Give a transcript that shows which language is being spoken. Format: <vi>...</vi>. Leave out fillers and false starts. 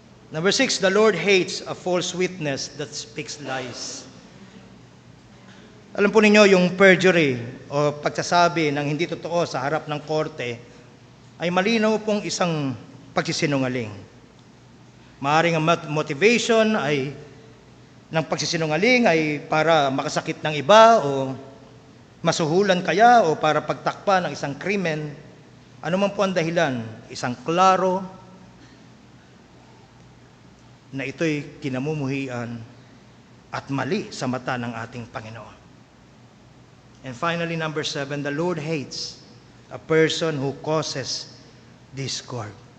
<en>Number 6, the Lord hates a false witness that speaks lies.</en> <tl>Alam po ninyo, yung perjury o pagsasabi ng hindi totoo sa harap ng korte ay malinaw pong isang pagsisinungaling. Maaaring ang motivation ay ng pagsisinungaling ay para makasakit ng iba o masuhulan kaya o para pagtakpa ng isang krimen, ano man po ang dahilan, isang klaro na ito'y kinamumuhian at mali sa mata ng ating Panginoon.</tl> <en>And finally, number 7, the Lord hates a person who causes discord.</en>